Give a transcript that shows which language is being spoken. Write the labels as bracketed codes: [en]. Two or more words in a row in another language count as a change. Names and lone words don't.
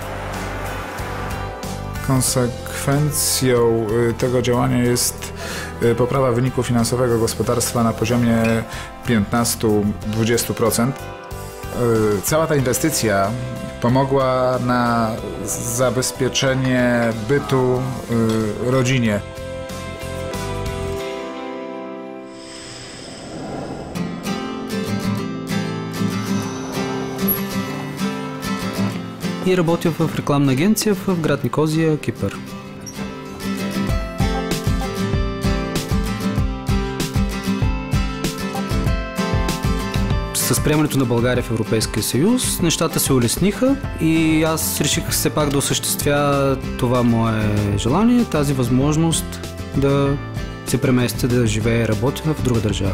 [pl] Konsekwencją tego działania jest poprawa wyniku finansowego gospodarstwa na poziomie 15–20%. Cała ta inwestycja pomogła na zabezpieczenie bytu rodzinie. [bg] И работя в рекламна агенция в град Никозия, Кипър. С приемането на България в Европейския съюз нещата се улесниха и аз реших все пак да осъществя това мое желание, тази възможност да се преместя, да живея и работя в друга държава.